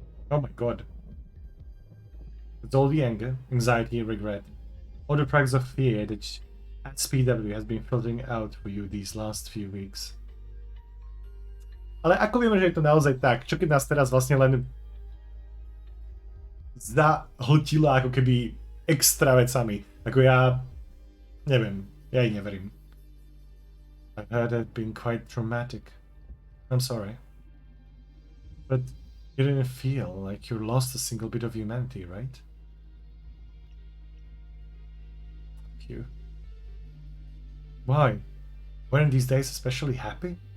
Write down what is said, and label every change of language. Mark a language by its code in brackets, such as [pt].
[en] Oh my god. It's all the anger, anxiety, and regret. All the tracks of fear that SPW has been filtering out for you these last few weeks. [sk] Ale ako vieme, že je to naozaj tak? Čo keď nás teraz vlastne len zahltila ako keby extra vecami? Ako ja neviem, ja jej neverím. [en] I've heard it been quite traumatic. I'm sorry. But you didn't feel like you lost a single bit of humanity, right? Thank you. Why? Weren't these days especially happy?